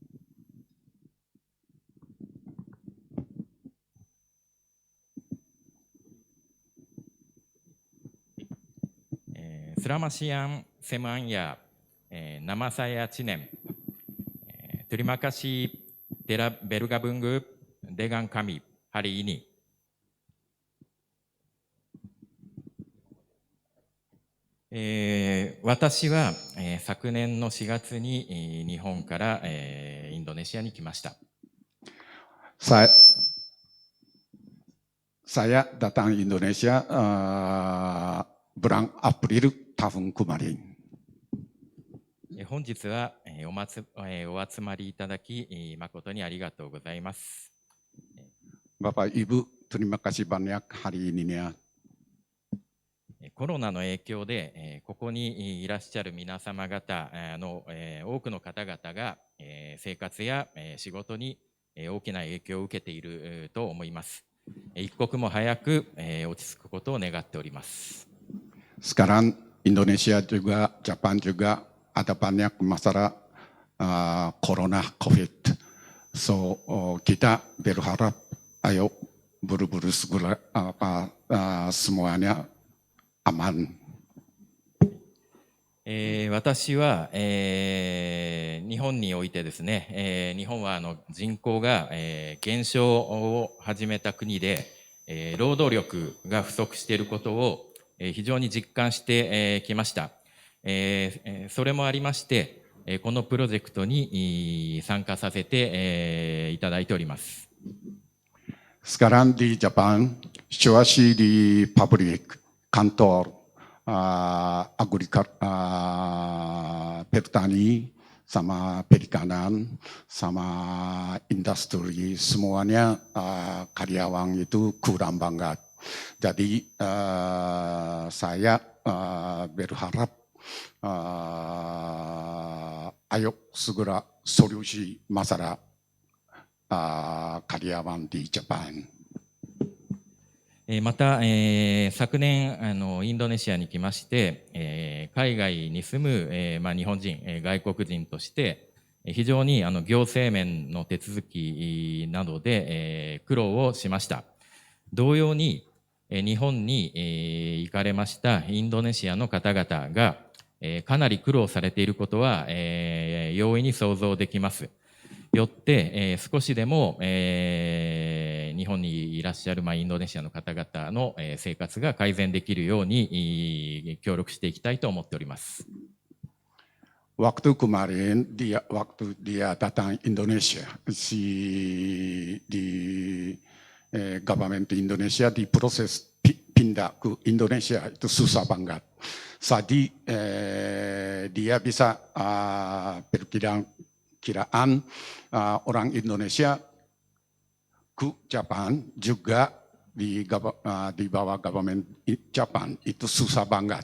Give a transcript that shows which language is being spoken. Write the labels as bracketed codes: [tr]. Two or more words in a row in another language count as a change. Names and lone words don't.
[id] Selamat siang semuanya. Nama saya Chinen. Terima kasih telah bergabung dengan kami hari ini. [ja] 私は昨年の4月に日本からインドネシアに来ました。 [id] Saya datang Indonesia bulan April tahun kemarin. [ja] 本日はお集まりいただき誠にありがとうございます。 [id] Bapak Ibu, terima kasih banyak hari ini ya. [ja] コロナの影響で、ここにいらっしゃる皆様方の多くの方々が生活や仕事に大きな影響を受けていると思います。一刻も早く落ち着くことを願っております。 [id] Sekarang Indonesia juga, Japan juga ada banyak masalah corona COVID. So kita berharap ayo buru-buru segera semuanya aman. [ja] 私は、日本においてですね、日本は人口が、減少を始めた国で、労働力が不足していることを、非常に実感して、きました。それもありまして、このプロジェクトに参加させて、いただいております。 [id] Sekarang di Japan, situasi di pabrik, kantor, petani, sama perikanan, sama industri, semuanya karyawan itu kurang banget. Jadi saya berharap ayo segera solusi masalah karyawan di Japan. [ja] また、昨年インドネシアに来まして、海外に住む、日本人、外国人として非常に行政面の手続きなどで、苦労をしました。同様に、日本に、行かれましたインドネシアの方々が、かなり苦労されていることは、容易に想像できます。よって、少しでも、日本にいらっしゃる、インドネシアの方々の、生活が改善できるように協力していきたいと思っております。 [id] Waktu kemarin waktu dia datang Indonesia di government Indonesia di proses pindah ke Indonesia itu susah banget. Jadi dia bisa kiraan orang Indonesia ke Japan juga di bawah government Japan itu susah banget.